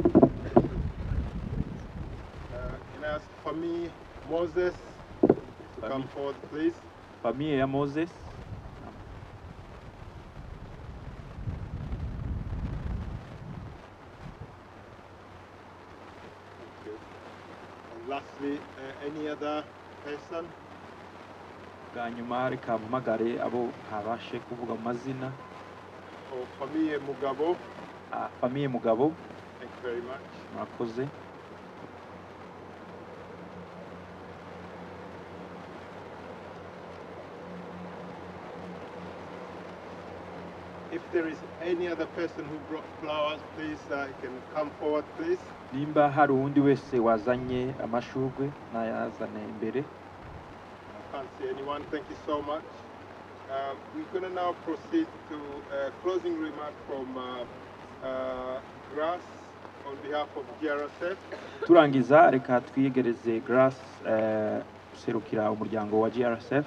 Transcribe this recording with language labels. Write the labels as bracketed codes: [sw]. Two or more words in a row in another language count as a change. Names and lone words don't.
[en] Can I ask Famille Moses to come forward, please? [rw] Famille ya Moses. Okay. [en] And lastly, any other person? [rw] Bwa nyuma reka mpamagare abo ntabashe kuvuga amazina. Famille Mugabo. Famille Mugabo. [en] Thank you very much. [rw] Murakoze. [en] If there is any other person who brought flowers, please, can come forward, please. [rw] Nimba hari uwundi wese wazanye amashurwe nayazane imbere. [en] I can't see anyone. Thank you so much. We're going to now proceed to closing remarks from Grass on behalf of GRSF. [rw] Turangiza reka twiyegereze Grass userukira umuryango wa GRSF.